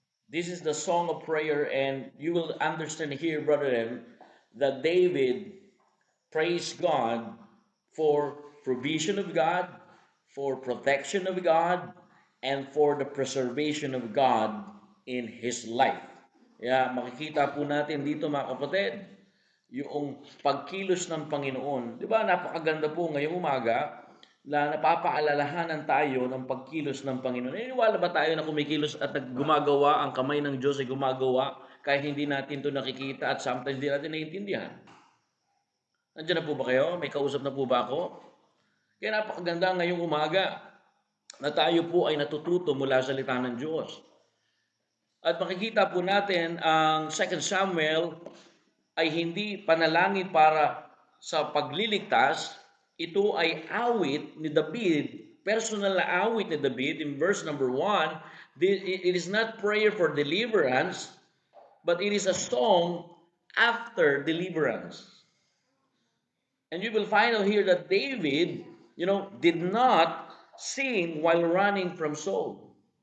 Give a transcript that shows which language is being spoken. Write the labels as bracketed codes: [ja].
[en] This is the song of prayer, and you will understand here, brethren, that David praised God for provision of God, for protection of God, and for the preservation of God in his life. [tl] Kaya makikita po natin dito mga kapatid, yung pagkilos ng Panginoon. Di ba napakaganda po ngayong umaga na napapaalalahanan tayo ng pagkilos ng Panginoon. Naniniwala ba tayo na kumikilos at gumagawa, ang kamay ng Diyos ay gumagawa kahit hindi natin ito nakikita at sometimes hindi natin naiintindihan? Nandiyan na po ba kayo? May kausap na po ba ako? Kaya napakaganda ngayong umaga na tayo po ay natututo mula sa salita ng Diyos. At makikita po natin ang 2 Samuel ay hindi panalangin para sa pagliligtas. Ito ay awit ni David personal na awit ni David [en] in verse number 1, it is not prayer for deliverance, but it is a song after deliverance. And you will find out here that David, did not sing while running from Saul.